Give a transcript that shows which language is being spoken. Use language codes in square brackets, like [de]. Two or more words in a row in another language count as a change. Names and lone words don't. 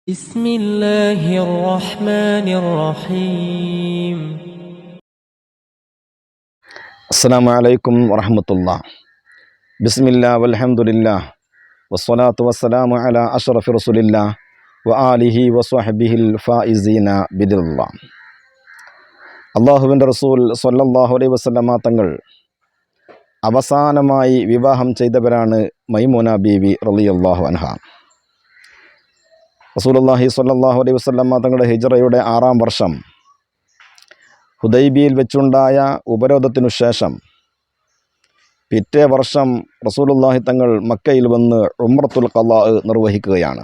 [ar] بسم الله الرحمن الرحيم. السلام عليكم ورحمة الله. بسم الله والحمد لله والصلاة والسلام على أشرف رسول الله وآله وصحبه الفائزين بإذن الله. [ml] അള്ളാഹുവിൻ്റെ റസൂൽ [ar] صلى الله عليه وسلم [ml] തങ്ങൾ അവസാനമായി വിവാഹം ചെയ്തവരാണ് മൈമൂന ബീവി [ar] رضي الله عنها. رسول الله صلى الله عليه وسلم [ml] തങ്ങളുടെ ഹിജ്റയുടെ 6-ാം വർഷം ഹുദൈബിയയിൽ വെച്ചുണ്ടായ ഉപരോധത്തിനു ശേഷം പിറ്റേ വർഷം റസൂലുള്ളാഹി തങ്ങൾ മക്കയിൽ വന്ന് ഉംറത്തുൽ ഖളാ നിർവഹിക്കുകയാണ്.